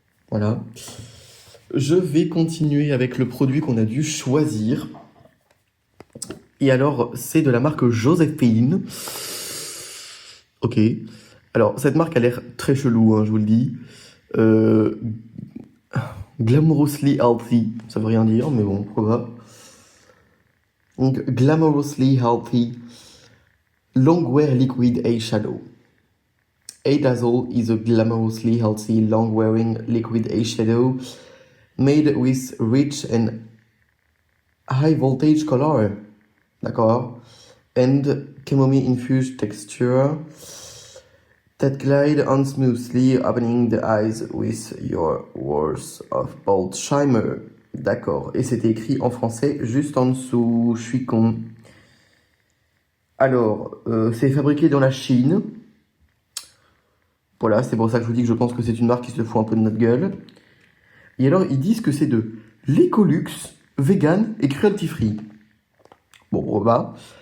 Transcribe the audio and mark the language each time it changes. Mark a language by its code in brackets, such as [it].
[fr] Voilà. Je vais continuer avec le produit qu'on a dû choisir. Et alors, c'est de la marque Joséphine. Ok. Alors, cette marque a l'air très chelou, hein, je vous le dis. Glamorously Healthy, ça veut rien dire, mais bon, pourquoi pas. Donc, Glamorously Healthy Longwear Liquid Eyeshadow. [en] Dazzle is a glamorously healthy long-wearing liquid eyeshadow made with rich and high-voltage color. [fr] D'accord. [en] And chamomile-infused texture that glide on smoothly, opening the eyes with your worth of bold shimmer. [fr] D'accord. Et c'était écrit en français juste en dessous. Je suis con. Alors, c'est fabriqué dans la Chine. Voilà, c'est pour ça que je vous dis que je pense que c'est une marque qui se fout un peu de notre gueule. Et alors, ils disent que c'est de l'écolux, vegan et cruelty free. Bon, bah.